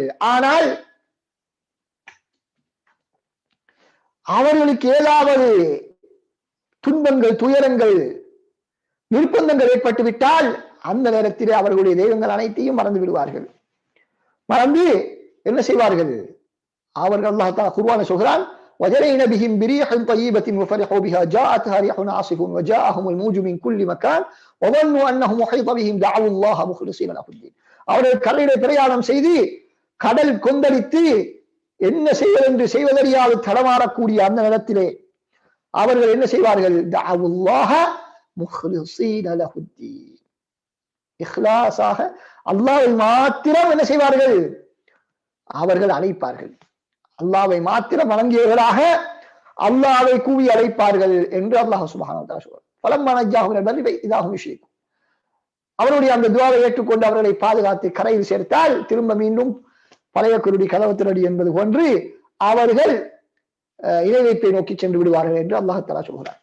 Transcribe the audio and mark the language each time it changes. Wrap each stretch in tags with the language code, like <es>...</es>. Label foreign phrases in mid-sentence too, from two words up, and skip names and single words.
<ta>ஆனால் அவர்களுக்கு ஏதாவது துன்பங்கள், துயரங்கள், நிர்பந்தங்கள் ஏற்பட்டு விட்டால் அந்த நேரத்திலே அவர்களுடைய தெய்வங்கள் அனைத்தையும் மறந்து விடுவார்கள். மறந்து என்ன செய்வார்கள்? அவர்கள் அல்லாஹ் தஆலா குர்ஆனிலே சொல்கிறான்,</ta> <ar>وَجَرَيْنَ بِهِمْ بِرِيحٍ طَيِّبَةٍ وَفَرِحُوا بِهَا جَاءَتْهَا رِيحٌ عَاصِفٌ وَجَاءَهُمُ الْمَوْجُ مِنْ كُلِّ مَكَانٍ وَظَنُّوا أَنَّهُ مُحِيطٌ بِهِمْ دَعَوُا اللَّهَ مُخْلِصِينَ لَهُ الدِّينَ.</ar> <ta>அவர்கள் கடலிலே பிரயாணம் செய்து கடல் கொந்தளித்து என்ன செய்வதென்று செய்வதறியாது தடமாறக்கூடிய அந்த நேரத்திலே அவர்கள் என்ன செய்வார்கள்?</ta> <ar>دَعَوُا اللَّهَ مُخْلِصِينَ لَهُ الدِّينَ.</ar> <ta>இஹ்லாஸாக அல்லாஹ்வை மாத்திரம் என்ன செய்வார்கள்? அவர்கள் அழைப்பார்கள். அல்லாஹ்வை மாத்திரம் வணங்கியவர்களாக அல்லாஹ்வை கூவி அழைப்பார்கள் என்று அல்லாஹ்</ta> <ar>سبحانه وتعالى</ar> <ta>சொல்றார்.</ta> <ar>فلما نجاهم من البر إذا هم يشركون.</ar> <ta>அவருடைய அந்த துஆவை ஏற்றுக்கொண்டு அவர்களை பாதுகாத்து கரையில் சேர்த்தால் திரும்ப மீண்டும் பழைய குருடி கதவு திரடி என்பது போன்று அவர்கள் இணை வைப்பை நோக்கி சென்று விடுவார்கள் என்று அல்லாஹ் தஆலா சொல்கிறார்.</ta>